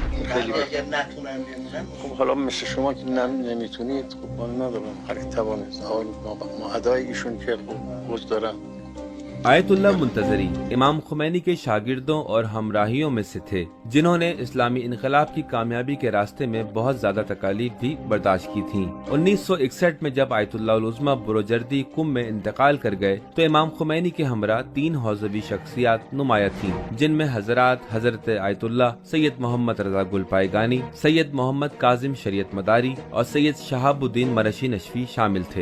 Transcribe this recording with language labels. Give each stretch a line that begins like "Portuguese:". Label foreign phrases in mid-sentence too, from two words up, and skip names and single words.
Persian: خیلی بد. اگر نتونم بمونم خب حالا مثل شما که نمیتونید خب من ندارم هر کی توانست ما ادای ایشون که خوش دارم.
Urdu: آیت اللہ منتظری امام خمینی کے شاگردوں اور ہمراہیوں میں سے تھے جنہوں نے اسلامی انقلاب کی کامیابی کے راستے میں بہت زیادہ تکالیف بھی برداشت کی تھیں۔ 1961 میں جب آیت اللہ العظمیٰ بروجردی قم میں انتقال کر گئے تو امام خمینی کے ہمراہ 3 حوزوی شخصیات نمایاں تھیں، جن میں حضرت آیت اللہ سید محمد رضا گل پائیگانی، سید محمد کاظم شریعت مداری اور سید شہاب الدین مرشی نشفی شامل تھے۔